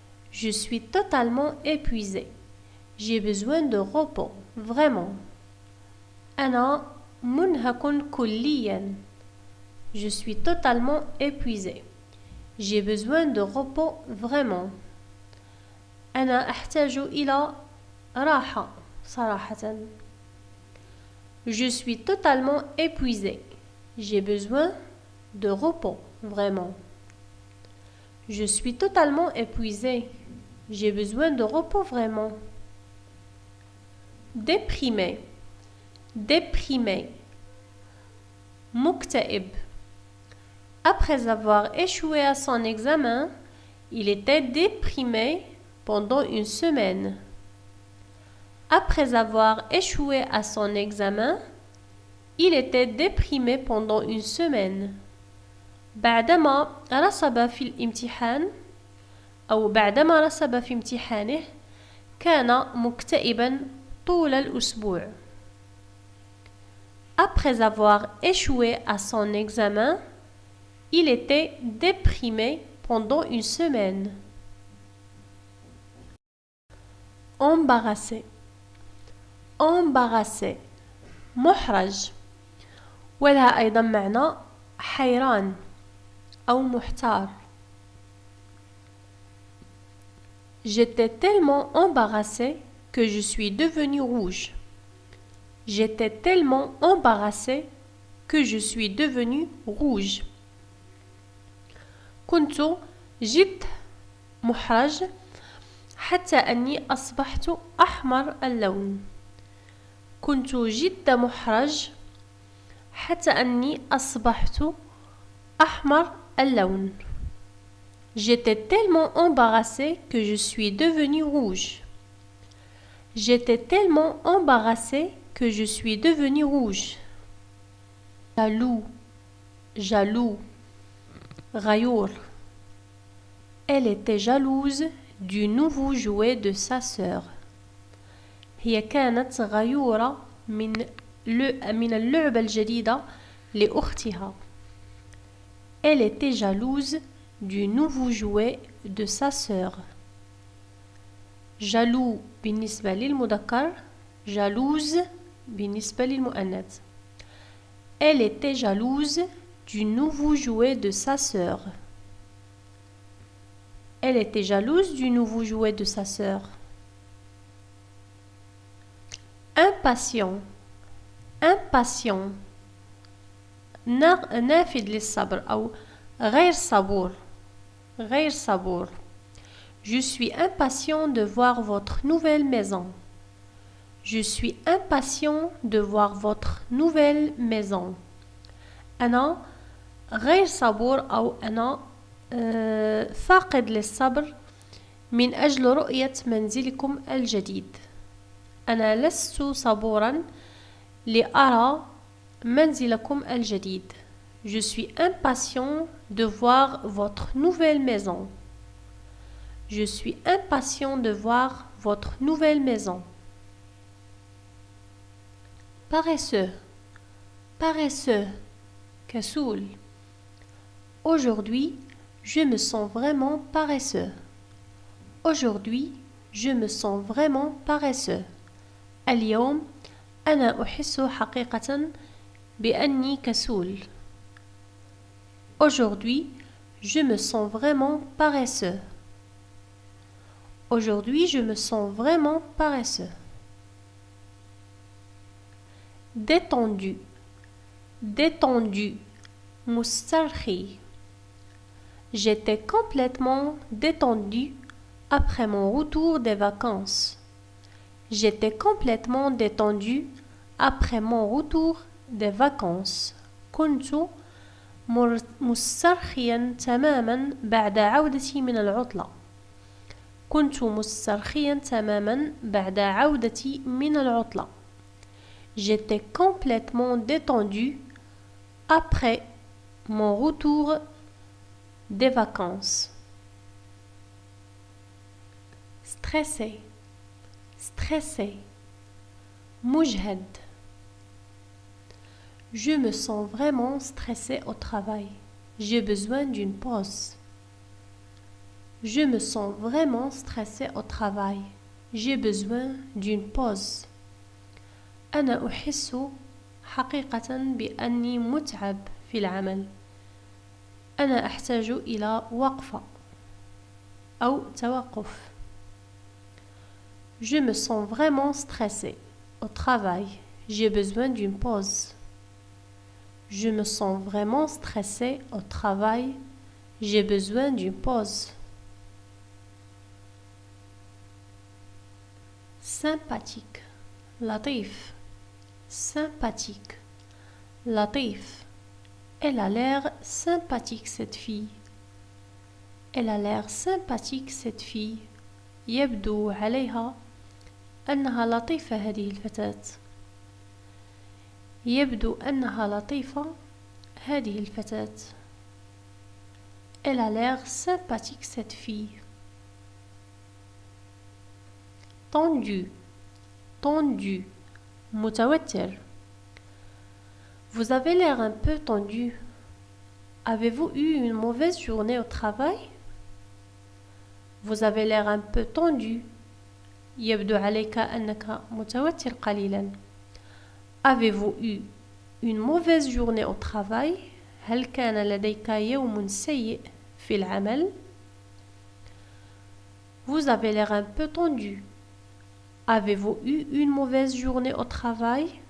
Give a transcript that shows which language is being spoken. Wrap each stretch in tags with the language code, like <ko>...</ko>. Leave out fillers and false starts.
<fr>Je suis totalement épuisé. J'ai besoin de repos, vraiment.</fr> <ar>أنا منهك كليا.</ar> <fr>Je suis totalement épuisé. J'ai besoin de repos, vraiment.</fr> <ar>أنا أحتاج إلى راحة صراحة.</ar> <fr>Je suis totalement épuisé. J'ai besoin de repos, vraiment. Je suis totalement épuisé. J'ai besoin de repos, vraiment. Déprimé déprimé مكتئب. Après avoir échoué à son examen, il était déprimé pendant une semaine. Après avoir échoué à son examen, il était déprimé pendant une semaine.</fr> <ar>بعدما رسب في الامتحان أو بعدما رسب في امتحانه كان مكتئبا طول الأسبوع.</ar> <fr>Après avoir échoué à son examen, il était déprimé pendant une semaine.</fr> <ar>embarrassé embarrassé محرج ولها أيضا معنى حيران أو محتار.</ar> <fr>J'étais tellement embarrassée que je suis devenue rouge. J'étais tellement embarrassée que je suis devenue rouge.</fr> <ar>كنت جد محرج حتى أني أصبحت أحمر اللون. كنت جد محرج حتى أني أصبحت أحمر اللون.</ar> <fr>J'étais tellement embarrassée que je suis devenue rouge. J'étais tellement embarrassée que je suis devenue rouge. Jaloux, jaloux, غيور. Elle était jalouse du nouveau jouet de sa sœur.</fr> <ar>هي كانت غيورة من اللعبة الجديدة لأختها.</ar> <fr>Elle était jalouse du nouveau jouet de sa sœur.</fr> <ar>jaloux بالنسبة للمذكر jalouse بالنسبة للمؤنث.</ar> <fr>Elle était jalouse du nouveau jouet de sa sœur. Elle était jalouse du nouveau jouet de sa sœur.</fr> <ar>Impatient impatient نافذ للصبر أو غير صبور غير صبور.</ar> <fr>Je suis impatient de voir votre nouvelle maison. Je suis impatient de voir votre nouvelle maison.</fr> <ar>أنا غير صبور أو أنا فاقد للصبر من أجل رؤية منزلكم الجديد. أنا لست صبورا لأرى منزلكم الجديد.</ar> <fr>Je suis impatient de voir votre nouvelle maison. Je suis impatient de voir votre nouvelle maison. Paresseux paresseux كسول. Aujourd'hui, je me sens vraiment paresseux. Aujourd'hui, je me sens vraiment paresseux.</fr> <ar>اليوم أنا أحس حقيقة بأني كسول.</ar> <fr>Aujourd'hui, je me sens vraiment paresseux. Aujourd'hui, je me sens vraiment paresseux. Détendu détendu مسترخي. J'étais complètement détendu après mon retour des vacances. J'étais complètement détendu après mon retour des vacances.</fr> <ar>كنت مسترخيا تماما بعد عودتي من العطلة. كنت مسترخيا تماما بعد عودتي من العطلة.</ar> <fr>J'étais complètement détendu après mon retour des vacances. Stressé stressé مجهد. Je me sens vraiment stressé au travail. J'ai besoin d'une pause. Je me sens vraiment stressé au travail. J'ai besoin d'une pause.</fr> <ar>أنا أحس حقيقة بأني متعب في العمل. أنا أحتاج إلى وقفة أو توقف.</ar> <fr>Je me sens vraiment stressé au travail. J'ai besoin d'une pause. Je me sens vraiment stressé au travail. J'ai besoin d'une pause. Sympathique لطيف sympathique لطيف. Elle a l'air sympathique cette fille. Elle a l'air sympathique cette fille.</fr> <ar>يبدو عليها أنها لطيفة هذه الفتاة. يبدو أنها لطيفة هذه الفتاة.</ar> <fr>Elle a l'air sympathique cette fille. Tendu tendu متوتر. Vous avez l'air un peu tendu. Avez-vous eu une mauvaise journée au travail? Vous avez l'air un peu tendu.</fr> <ar>يبدو عليك أنك متوتر قليلا.</ar> <fr>Avez-vous eu une mauvaise journée au travail؟</fr> <ar>هل كان لديك يوم سيء في العمل؟</ar> <fr>Vous avez l'air un peu tendu. Avez-vous eu une mauvaise journée au travail?</fr>